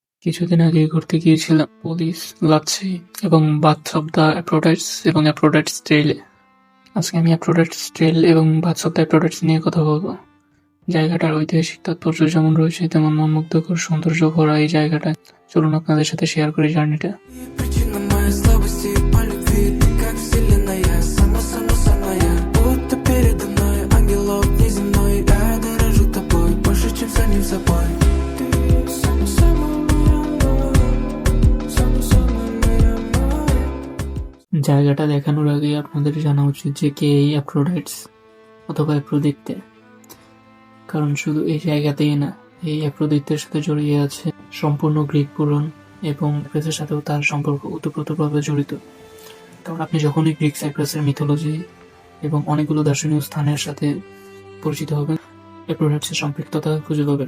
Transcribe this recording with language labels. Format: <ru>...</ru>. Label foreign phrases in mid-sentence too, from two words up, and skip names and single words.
<bn>কিছুদিন আগে ঘুরতে গিয়েছিলাম পুলিশ, লাচ্ছি এবং বাথ অব দ্য অ্যাফ্রোডাইটস এবং অ্যাফ্রোডাইটস ট্রেইলে। আজকে আমি অ্যাফ্রোডাইটস ট্রেইল এবং বাথ অব দ্য অ্যাফ্রোডাইটস নিয়ে কথা বলবো। জায়গাটার ঐতিহাসিক তাৎপর্য যেমন রয়েছে তেমন মনমুগ্ধকর সৌন্দর্য ভরা এই জায়গাটা। চলুন আপনাদের সাথে শেয়ার করি জার্নিটা।</bn> <ru>Причина моей слабости по любви. Ты как вселенная, сама-сама-самая. Будто передо мной ангелов неземной. Я дорожу тобой больше, чем самим собой. Ты самая-самая моя, самая-самая моя.</ru> <bn>জায়গাটা দেখানোর আগে আপনাদের জানা উচিত যে কে এই অ্যাফ্রোডাইটস অথবা অ্যাফ্রোদিতে। কারণ শুধু এই জায়গাতেই না, এই অ্যাফ্রোদিতের সাথে জড়িয়ে আছে সম্পূর্ণ গ্রিক পুরাণ এবং সাইপ্রাসের সাথেও তার সম্পর্ক ওতপ্রোতভাবে জড়িত। কারণ আপনি যখনই গ্রিক সাইপ্রাসের মিথোলজি এবং অনেকগুলো দর্শনীয় স্থানের সাথে পরিচিত হবেন, অ্যাফ্রোডাইটসের সম্পৃক্ততা খুঁজে পাবেন।</bn>